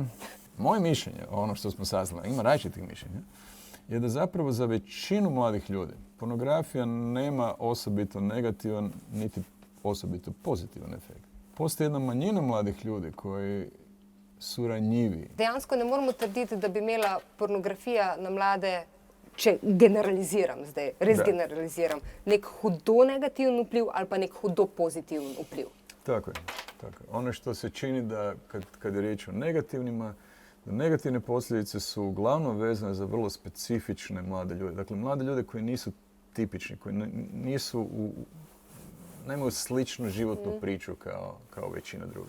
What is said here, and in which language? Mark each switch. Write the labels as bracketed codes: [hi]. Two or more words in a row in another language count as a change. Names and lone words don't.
[hr] Moje mišljenje, ono što smo saznali, ima različitih mišljenja, je da zapravo za većinu mladih ljudi pornografija nema osobito negativan, niti osobito pozitivan efekt. Postoji jedna manjina mladih ljudi koji su ranjivi. [sl] Dejansko ne moramo trditi, da bi imela pornografija na mlade, če generaliziram zdaj, res generaliziram, nek hudo negativen vpliv ali pa nek hudo pozitiven vpliv. [hr] Tako je. Ono što se čini da kad je riječ o negativnima, da negativne posljedice su uglavnom vezane za vrlo specifične mlade ljude. Dakle, mlade ljude koji nisu tipični, koji nemaju sličnu životnu priču kao većina drugih.